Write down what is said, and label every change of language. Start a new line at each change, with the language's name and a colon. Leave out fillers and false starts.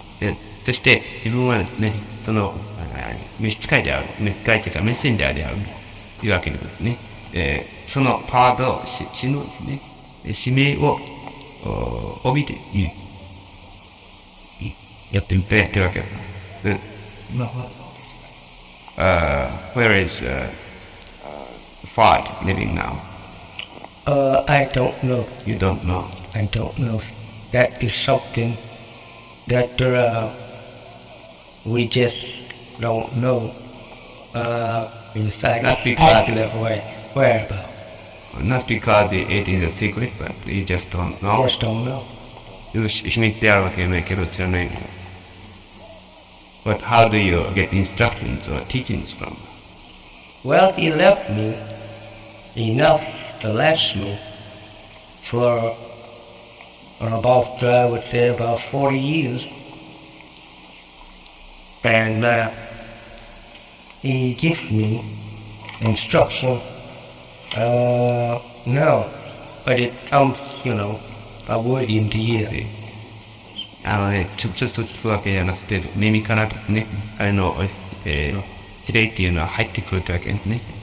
Japanese: で、そして自分はですね、その、召使いである、召使いというかメッセンジャーであるというわけでですね、そのパートを死のですね、使命を帯びてやっているわけです。
English: で、where is Fard living now? I don't know. You don't know. I don't know. That is something that we just don't know. In fact, Not because- where about? Not because it is a secret, but you just don't know. Just don't know.
Japanese: 秘密であるわけじゃないけど知らない。
English: But how do you get instructions or teachings from? Well, he left me enough to last me for about, I would say, about 40 years. And he gives me instruction. No, but it comes, a word in the ear.
Japanese: 直接聞くわけじゃなくて、耳からね、指令っていうのは入ってくるわけですね。